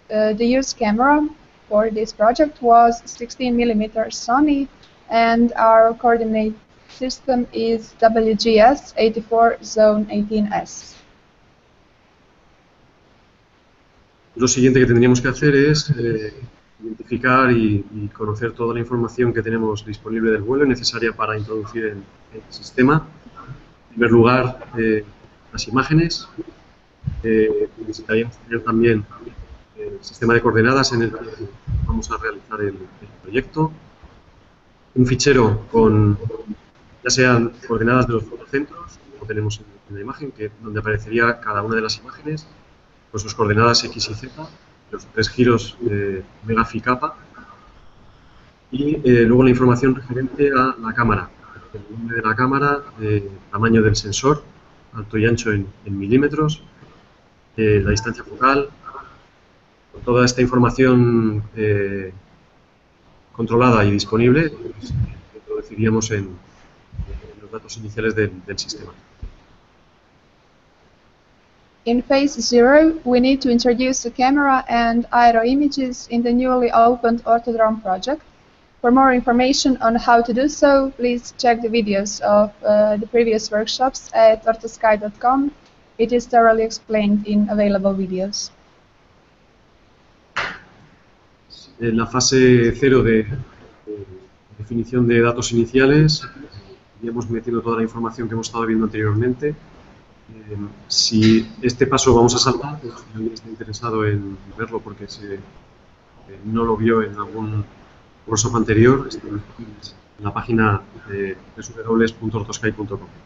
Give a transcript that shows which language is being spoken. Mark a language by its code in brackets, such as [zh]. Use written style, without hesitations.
[en] The used camera for this project was 16mm Sony, and our coordinate system is WGS 84 Zone 18S. [es] Lo siguiente que tendríamos que hacer es identificar y conocer toda la información que tenemos disponible del vuelo y necesaria para introducir en el sistema. En primer lugar, las imágenes. Necesitaríamos tener también el sistema de coordenadas en el que vamos a realizar el proyecto. Un fichero con, ya sean coordenadas de los fotocentros, como tenemos en la imagen, donde aparecería cada una de las imágenes, con sus coordenadas X y Z, los 3 giros omega phi kappa, y luego la información referente a la cámara, el nombre de la cámara, tamaño del sensor, alto y ancho en milímetros, la distancia focal. Con toda esta información controlada y disponible, pues, introduciríamos en los datos iniciales del sistema. [en] In phase 0, we need to introduce the camera and aero images in the newly opened Orthodrome project. For more information on how to do so, please check the videos of the previous workshops at orthosky.com. It is thoroughly explained in available videos. [es] En la fase 0 de definición de datos iniciales, iríamos metiendo toda la información que hemos estado viendo anteriormente. Si este paso vamos a saltar, pues, si alguien está interesado en verlo porque no lo vio en algún workshop anterior, está en la página de www.orthosky.com.